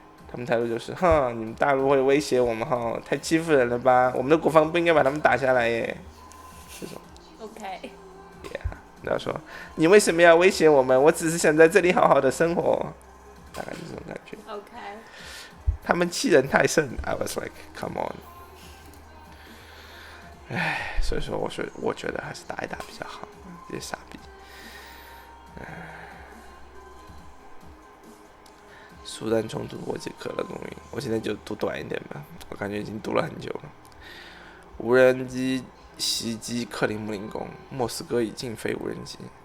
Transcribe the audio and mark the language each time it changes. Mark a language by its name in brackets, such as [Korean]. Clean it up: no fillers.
[Chinese] 他们态度就是，你们大陆会威胁我们太欺负人了吧？我们的国防不应该把他们打下来耶。这种。 [English] OK。Yeah， [Chinese] 然后说，你为什么要威胁我们？我只是想在这里好好的生活。大概就这种感觉。 OK。他们欺人太甚 ， [English] I was like, come on。 [Chinese] 所以说我觉得还是打一打比较好，这些傻逼。苏丹冲突波及可乐供应，我现在就读短一点吧，我感觉已经读了很久了。无人机袭击克里姆林宫，莫斯科已禁飞无人机。